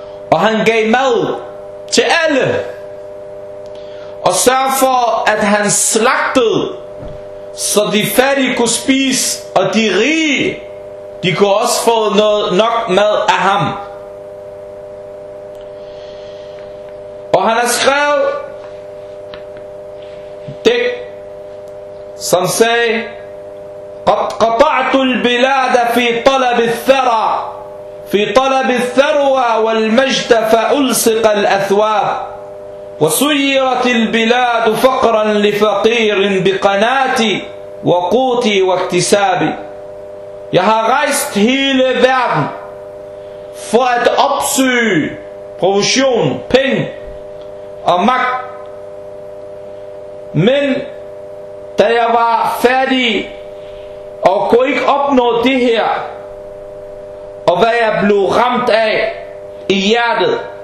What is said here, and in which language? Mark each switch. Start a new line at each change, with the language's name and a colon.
Danish: Og han gav mad til alle. Og sørgede for, at han slagtede, så de fattige kunne spise, og de rige, de kunne også få noget nok mad af ham. Og han har skrevet det, som sagde,
Arabic: قد قطعت البلاد في طلب الثرى في طلب الثروة والمجد فألصق الأثواب وسيرت البلاد فقرا لفقير بقناتي وقوتي واكتسابي.
Danish: Jeg har rejst hele verden for at opsøge provision, penge og magt. Men da jeg var færdig og kunne ikke opnå det her, og hvad jeg blev ramt af i hjertet.